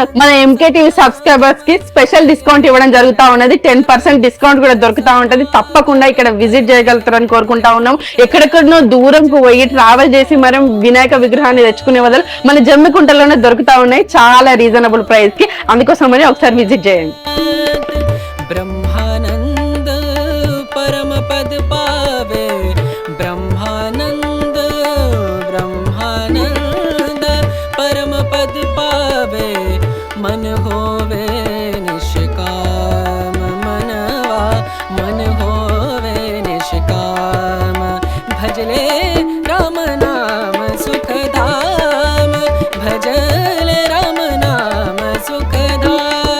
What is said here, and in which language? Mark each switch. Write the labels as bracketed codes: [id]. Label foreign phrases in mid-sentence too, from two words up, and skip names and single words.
[te] మన ఎంకేటీవీ సబ్స్క్రైబర్స్ కి [en] special discount [te] ఇవ్వడం జరుగుతా ఉన్నది. 10% డిస్కౌంట్ కూడా దొరుకుతా ఉంటది. తప్పకుండా ఇక్కడ విజిట్ చేయగలుగుతారని కోరుకుంటా ఉన్నాం. ఎక్కడెక్కడనో దూరంకు పోయి ట్రావెల్ చేసి మనం వినాయక విగ్రహాన్ని తెచ్చుకునే బదులు మన జమ్మికుంటలోనే దొరుకుతా ఉన్నాయి చాలా [en] reasonable price [te] కి. అందుకోసమని ఒకసారి విజిట్ చేయండి. [hi] ब्रह्मानंद परम पद पावे ब्रह्मानंद ब्रह्मानंद परम पद पावे मन होवे निष्काम मनवा मन होवे निष्काम भजले राम नाम सुखधाम भजले राम नाम सुखधाम